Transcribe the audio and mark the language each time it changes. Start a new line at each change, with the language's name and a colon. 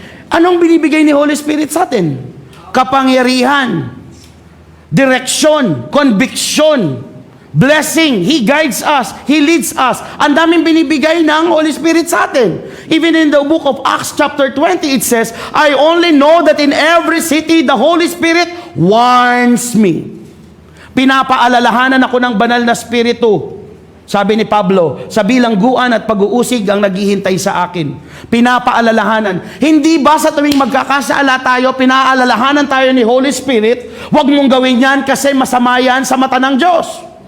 Filipino: Anong binibigay ni Holy Spirit sa atin? Kapangyarihan, direksyon, conviction, blessing.
English: He guides us. He leads us.
Filipino: Ang daming binibigay ng Holy Spirit sa atin.
English: Even in the book of Acts chapter 20, it says, I only know that in every city, the Holy Spirit warns me.
Filipino: Pinapaalalahanan ako ng banal na spirito. Sabi ni Pablo, sa bilangguan at pag-uusig ang naghihintay sa akin. Pinapaalalahanan. Hindi ba sa tuwing magkakasala tayo, pinaalalahanan tayo ni Holy Spirit, huwag mong gawin yan kasi masama yan sa mata ng Diyos.